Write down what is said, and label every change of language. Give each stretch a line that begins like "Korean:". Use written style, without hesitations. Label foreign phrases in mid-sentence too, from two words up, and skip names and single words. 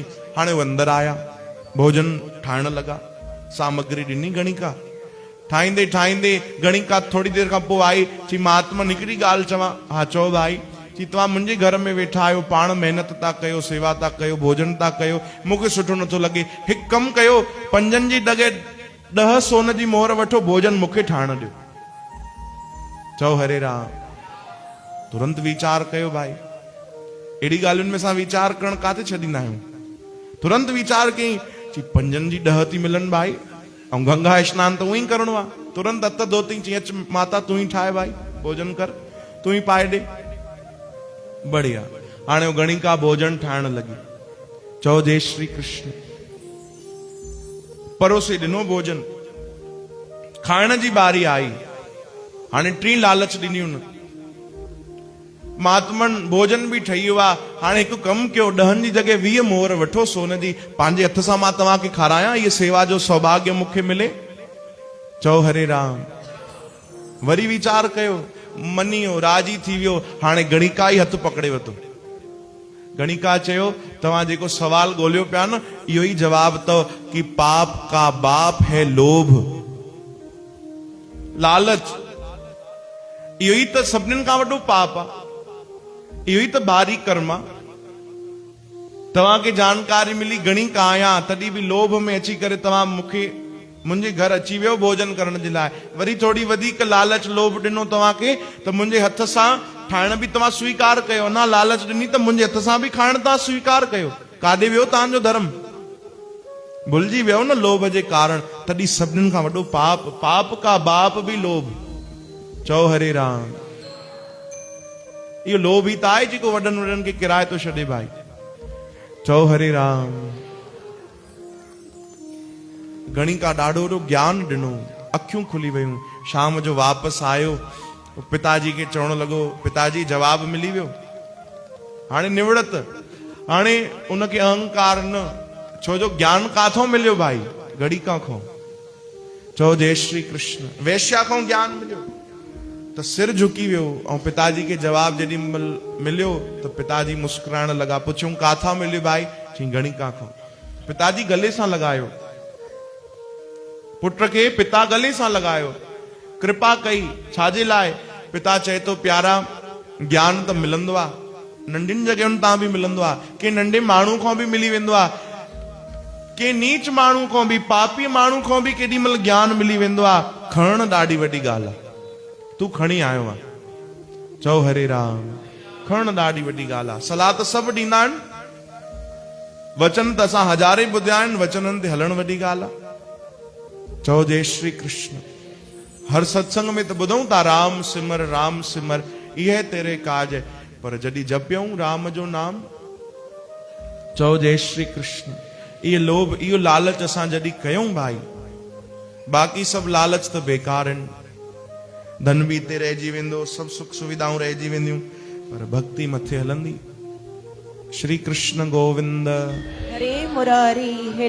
Sindhi: हाणे वो अंदरि आया, भोजन ठाहिण लॻा, सामग्री ॾिनी गणिका, ठाहींदे ठाहींदे गणिका थोड़ी देर खां पोइ आई। चई महात्मन हिकिड़ी ॻाल्हि चवां? हा चओ भाई। चई तव्हां मुंहिंजे घर में वेठा आहियो, पाण महिनत था कयो, सेवा था कयो, भोजन था कयो, मूंखे सुठो नथो लॻे। हिकु कमु कयो, 5 जी जॻह 10 सोन जी मोहर वठो, भोजन मूंखे ठाहिण ॾियो। चओ हरे राम। तुरंत विचार कयो भाई, एड़ी ॻाल्हियुनि में असां वीचार करण काथे छॾींदा आहियूं। तुरंत वीचार कई ची 5 जी 10 थी मिलन भाई, ऐं गंगा स्नान तो वही करणो आहे। तुरंत हथ धोती ची अच माता तू ही ठाए भाई, भोजन कर, तू ही पाए दे। बढ़िया। हाणे गणिका भोजन ठाइण लगी। चओ जय श्री कृष्ण। परोसे ॾिनो भोजन, खाइण जी बारी आई। हाणे 3 लालच ॾिनियूं। महात्मन भोजन भी ठही वियो आहे। हाणे हिकु कमु कयो, 10 जी जगह 20 मोहर वठो सोन जी, पंहिंजे हथ सां मां तव्हांखे खारायां, ये सेवा जो सौभाग्य मूंखे मिले। चओ हरे राम। वरी वीचार कयो, मनी वियो, राजी थी वियो। हाणे गणिका ई हथ पकड़े वरितो। गणिका चयो तव्हां जेको सवाल ॻोल्हियो पिया न, इहो ई जवाब अथव कि
Hindi: पाप का बाप है
Sindhi: लोभ, लालच। इहो ई त सभिनीनि खां वॾो पाप आहे, इहो ई त भारी कर्म आहे। तव्हांखे जानकारी मिली गणिका आहियां, तॾहिं बि लोभ में अची करे तव्हां मूंखे मुंहिंजे घर अची वियो भोजन करण जे लाइ। वरी थोड़ी वधीक लालच लोभ ॾिनो तव्हांखे, त मुंहिंजे हथ सां ठाहिण बि तव्हां स्वीकार कयो। ना लालच ॾिनी त मुंहिंजे हथ सां बि खाइण तव्हां स्वीकार कयो। काॾे वियो तव्हांजो धर्म? भुलिजी वियो न लोभ जे कारण। तॾहिं सभिनीनि खां वॾो पाप,
Hindi: पाप का बाप भी
Sindhi: लोभ। चओ हरे राम। इहो लोभ ई त आहे जेको वॾनि वॾनि खे किराए थो छॾे भाई। चओ हरे राम। गणिका ॾाढो वॾो ज्ञान ॾिनो, अखियूं खुली वयूं। शाम जो वापसि आयो, पिताजी खे चवण लॻो, पिताजी जवाब मिली वियो। हाणे निवड़त, हाणे उनखे अहंकार न, छो जो ज्ञान काथों मिलियो भाई? गणिका खां। चओ जय श्री कृष्ण। वैश्या खां ज्ञान मिलियो त सिर झुकी वियो। ऐं पिताजी खे जवाब जॾहिं मिलियो त पिताजी मुस्कुराइण लॻा। पुछूं काथां मिलियो भाई? चई गणिका खां। पिताजी गले सां लॻायो, पुट खे पिता गले सां लॻायो, कृपा कई। छाजे लाइ? पिता चए तो प्यारा ज्ञान त मिलंदो आहे, नंढियुनि जॻहियुनि तां बि मिलंदो आहे, के नंढे माण्हू खां बि मिली वेंदो आहे, के नीच माण्हू खां बि, पापी माण्हू खां बि केॾी महिल ज्ञान मिली वेंदो आहे। खणण ॾाढी वॾी ॻाल्हि आहे। तू खणी आयो आहे। चओ हरे राम। खणण ॾाढी वॾी ॻाल्हि आहे। सलाह त सभु ॾींदा आहिनि, वचन त असां हज़ारे ॿुधिया आहिनि, वचननि ते हलण वॾी ॻाल्हि आहे। चओ जय श्री कृष्ण। हर सत्संग में तो ॿुधूं था
Hindi: राम सिमर इहे तेरे काज है,
Sindhi: पर जॾहिं जपियूं राम जो नाम। चओ जय श्री कृष्ण। ये लोभ, इहो लालच असां जॾहिं कयूं भाई, बाक़ी सब लालच तो बेकार आहिनि। धन भी हिते रहिजी वेंदो, सब सुख सुविधाऊं रहिजी वेंदियूं, पर भक्ति मथे हलंदी। श्री कृष्ण गोविंद। हरे मुरारी।